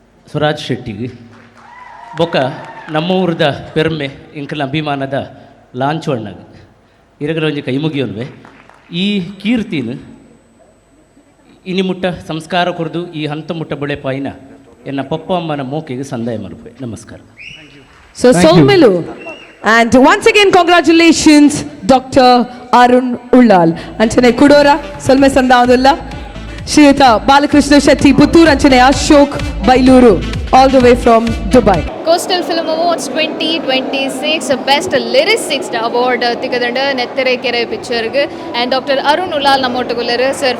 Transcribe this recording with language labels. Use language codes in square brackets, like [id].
[tcy] ಸ್ವರಾಜ್ ಶೆಟ್ಟಿಗೆ ಬೊಕ್ಕ ನಮ್ಮ ಊರದ ಪೆರ್ಮೆ ಇಂಕಲ ಅಭಿಮಾನದ ಲಾಂಚು ಅಣ್ಣಗೆ ಇರಗಲ ಒಂಜಿ ಕೈ ಮುಗಿಯೋನ್ವೆ ಈ ಕೀರ್ತಿನ ಇನಿ ಮುಟ್ಟ ಸಂಸ್ಕಾರ ಕೊರ್ದು ಈ ಹಂತ ಮುಟ್ಟ ಬಳೆ ಪಾಯಿನ ಎನ್ನ ಪಪ್ಪ ಅಮ್ಮನ ಮೋಕೆಗೆ ಸಂದಾಯ ಮಲ್ಪೆ. ನಮಸ್ಕಾರ. [en] So ಸೊಲ್ಮೆಲು and once again congratulations Dr. Arun Ullal. [tcy] ಅಂಚನೆ ಕುಡೋರ ಸೊಲ್ಮೆ ಸಂದಾವದುಲ್ಲ ಶ್ರೀಯುತ ಬಾಲಕೃಷ್ಣ ಶೆಟ್ಟಿ ಪುತ್ತೂರ್ ಅಂಚನೆ Ashok Bailur [en] all the way from Dubai. [tcy] Coastal Film Awards 2026 Best Lyricist Award ತಿಗದಂಡ ನೆತ್ತರೆ ಕೆರೆ ಪಿಕ್ಚರ್ಗೆ and doctor Arun Ullal ನಮ್ಮೊಟ್ಟುಗುಲ್ಲರು sir.